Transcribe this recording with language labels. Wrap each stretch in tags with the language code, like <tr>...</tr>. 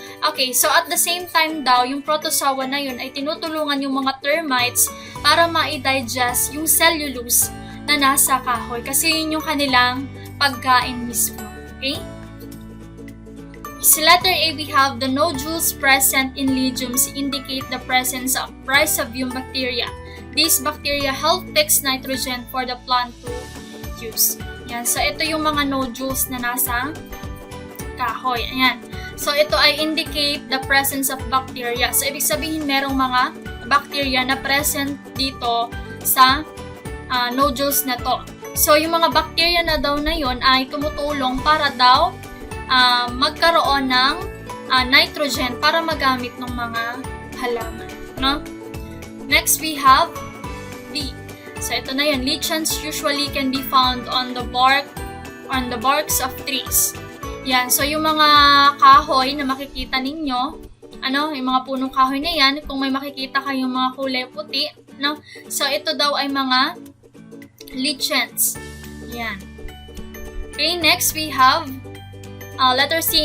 <tl>Okay, so at the same time daw, yung protozoa na yun ay tinutulungan yung mga termites para ma-digest yung cellulose na nasa kahoy kasi yun yung kanilang pagkain mismo. Okay?</tl> <en>So letter A, we have the nodules present in legumes indicate the presence of rhizobium bacteria. These bacteria help fix nitrogen for the plant to use.</en> <tl>Yan. So ito yung mga nodules na nasa kahoy. Ayan.</tl> <en>So</en> <tl>ito ay</tl> <en>indicate the presence of bacteria.</en> <tl>So ibig sabihin merong mga bacteria na present dito sa nodules na to. So yung mga bacteria na daw na yun ay tumutulong para daw magkaroon ng nitrogen para magamit ng mga halaman.</tl> <en>No? Next we have B.</en> <tl>So ito na yun.</tl> <en>Lichens usually can be found on the barks of trees.</en> <tl>Yan. So yung mga kahoy na makikita ninyo, yung mga punong kahoy na yan, kung may makikita kayong mga kulay puti, so ito daw ay mga lichens. Yan.</tl> <en>Okay, next we have letter C.</en>